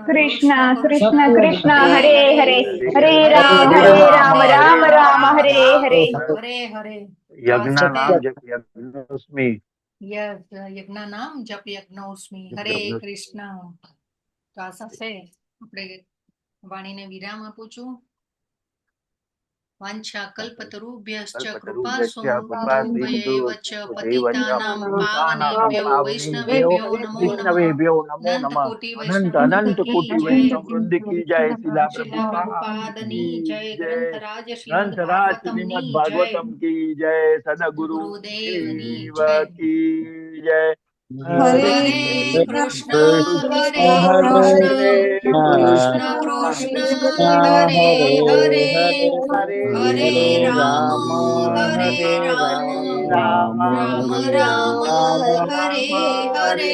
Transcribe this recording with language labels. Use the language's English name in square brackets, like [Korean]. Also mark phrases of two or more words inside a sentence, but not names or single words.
[Sanskrit] कृष्ण हरे हरे, हरे राम राम राम हरे हरे. हरे हरे. यज्ञ नाम जप यज्ञोस्मि. यज्ञ नाम जप यज्ञोस्मि. हरे कृष्ण. [Gujarati] તો આ સાથે આપણે વાણીને વિરામ આપું છું. [Sanskrit] वांछा कल्पतरुभ्यश्च कृपा सिंधुभ्यैव च पतितानां पावनेभ्यो वैष्णवेभ्यो नमो नमः. [Hindi] अनंत कोटि वैष्णव की जय. [Gujarati] શિલા પ્રભુપાદની જય. ગ્રંથરાજ શ્રીમદ ભાગવતમ [Hindi] की जय. [Gujarati] સદગુરુ ગુરુદેવની દેવ જય. [Hindi] की जय. [Sanskrit] हरे कृष्ण कृष्ण कृष्ण हरे हरे, हरे राम राम राम हरे हरे.